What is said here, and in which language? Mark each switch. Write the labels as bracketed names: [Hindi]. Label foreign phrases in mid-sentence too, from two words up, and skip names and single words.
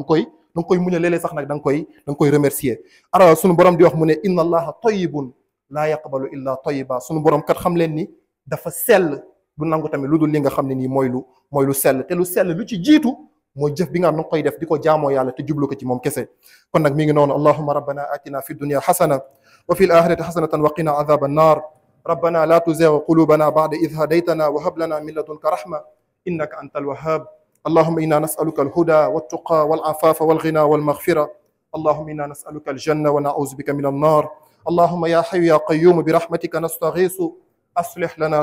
[Wolof] da nga koy muñal léeg-léeg sax nag da nga koy remercier ara sunu borom di wax mu ne [Arabic] إن الله طيب لا يقبل إلا طيبا [Wolof] sunu borom kat xam leen ni dafa sell du nangu tamit lu dul li nga xam ne nii mooy lu sell te lu sell lu ci jiitu mooy jëf bi nga xam ne nga koy def di ko jaamoo yàlla te jublu ko ci moom kese kon nag mi ngi noonu [Arabic] اللهم ربنا آتنا في الدنيا حسنة وفي الآخرة حسنة وقنا عذاب النار ربنا لا تزغ قلوبنا بعد إذ هديتنا وهب لنا من لدنك رحمة إنك أنت الوهاب اللهم إنا نسألك الهدى والتقى والعفاف والغنى والمغفرة اللهم إنا نسألك الجنة ونعوذ بك من النار اللهم يا حي يا قيوم برحمتك نستغيث أصلح لنا